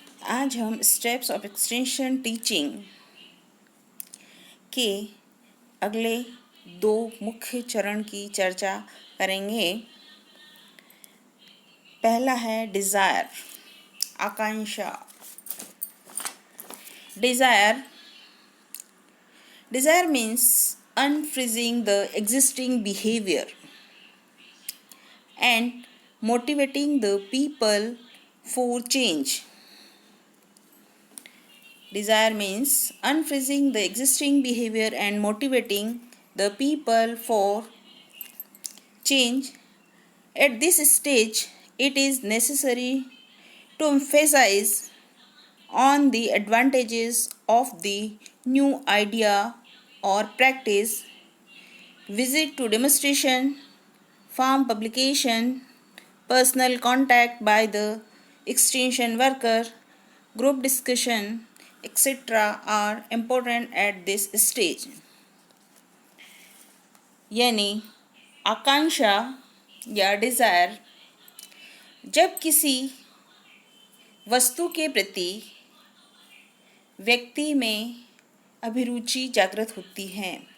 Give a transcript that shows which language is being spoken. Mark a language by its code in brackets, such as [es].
[hi] आज हम steps of extension teaching के अगले दो मुख्य चरण की चर्चा करेंगे। पहला है desire, Akanksha. [en] Desire desire means unfreezing the existing behavior and motivating the people for change. Desire means unfreezing the existing behavior and motivating the people for change. At this stage, it is necessary to emphasize on the advantages of the new idea or practice, visit to demonstration, farm publication, personal contact by the extension worker, group discussion, etc. are important at this stage. [hi] यानी आकांक्षा या desire जब किसी वस्तु के प्रति व्यक्ति में अभिरुचि जागृत होती है